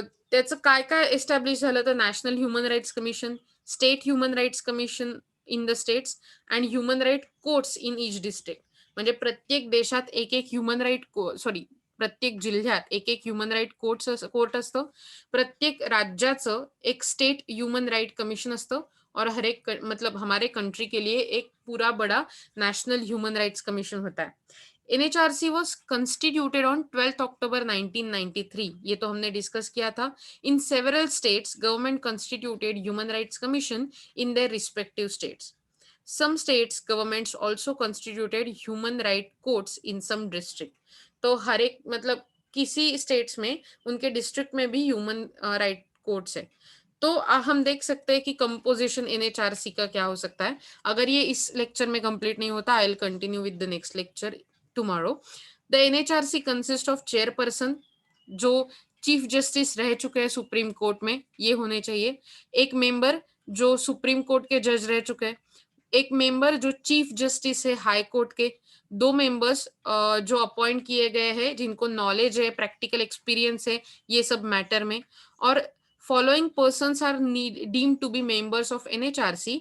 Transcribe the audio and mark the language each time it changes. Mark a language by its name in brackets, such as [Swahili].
[Marathi] त्याचं काय काय एस्टॅब्लिश झालं तर [English] National human rights commission, state human rights commission in the states and human right courts in each district. [Marathi] म्हणजे प्रत्येक देशात एक एक ह्युमन राईट प्रत्येक जिल्ह्यात एक एक ह्युमन राईट कोर्ट असतं. प्रत्येक राज्याचं एक स्टेट ह्युमन राईट कमिशन असतं [Hindi] और हर एक मतलब हमारे कंट्री के लिए एक पूरा बड़ा नेशनल ह्यूमन राइट्स कमीशन होता है. [English] NHRC was constituted on 12th October 1993. [Hindi] ये तो हमने डिस्कस किया था. [English] In several states, government constituted human rights commission in their respective states. Some states governments also constituted human right courts in some district. [Hindi] तो हर एक मतलब किसी स्टेट्स में उनके डिस्ट्रिक्ट में भी ह्यूमन राइट कोर्ट्स है. तो हम देख सकते हैं कि कंपोजिशन NHRC का क्या हो सकता है. अगर ये इस लेक्चर में कंप्लीट नहीं होता, [English] I will continue with the next lecture tomorrow. The NHRC consist of chairperson [Hindi] जो चीफ जस्टिस रह चुके हैं सुप्रीम कोर्ट में, ये होने चाहिए. एक मेंबर जो सुप्रीम कोर्ट के जज रह चुके हैं, एक मेंबर जो चीफ जस्टिस है हाई कोर्ट के, 2 मेंबर्स जो अपॉइंट किए गए हैं जिनको नॉलेज है, प्रैक्टिकल एक्सपीरियंस है ये सब मैटर में. और [English] following persons are deemed to be members of NHRC